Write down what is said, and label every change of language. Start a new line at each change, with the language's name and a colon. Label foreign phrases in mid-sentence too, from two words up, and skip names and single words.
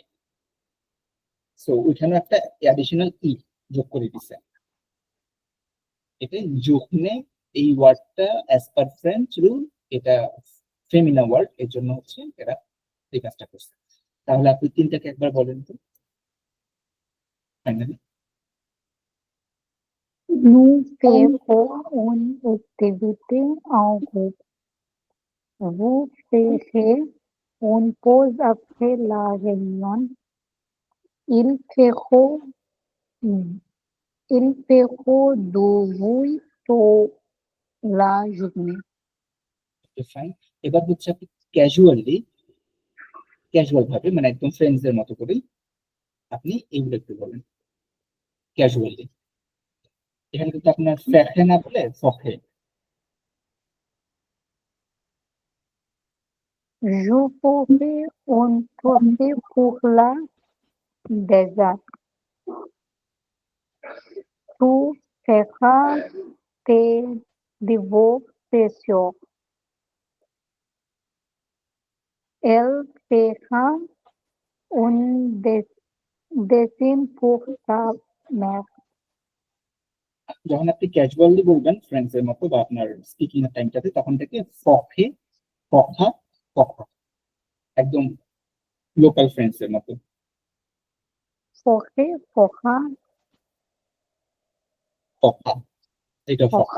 Bangla: সো ওইখানে একটা অ্যাডিশনাল ই যোগ করে দিছে। এটা জোকনে, এই ওয়ার্ডটা
English: as per French rule
Bangla: এটা
English: feminine word,
Bangla: এর জন্য হচ্ছে এরা এই কাজটা করছে। তাহলে আপনি তিনটাকে একবার বলেন তো ফাইনালি।
French: Nous ferons une activité en groupe. Vous ferez une pause après la réunion. Ils feront, ils feront du bruit toute la journée.
Bangla: ফাইন। এবার হচ্ছে আপনি ক্যাজুয়ালি, ক্যাজুয়াল ভাবে মানে একদম ফ্রেন্ডসদের মতো করেই আপনি এগুলো একটু বলেন ক্যাজুয়ালি। এখানে কিন্তু আপনার ফ্যাখে না বলে ফখে।
French: Je ferai un trophée pour la désert. Tu feras tes devoirs spéciaux. Elle fera un dessin pour sa mère.
Bangla: যখন আপনি ক্যাজুয়ালি বলবেন ফ্রেন্ডসদের মতো বা আপনার স্পিকিং এর টাইমটাতে, তখন থেকে ফখে, ফখা, ফখা, একদম
English: local friends
Bangla: মতো।
French: Foché, focha,
Bangla: ফখা, এটা ফখা।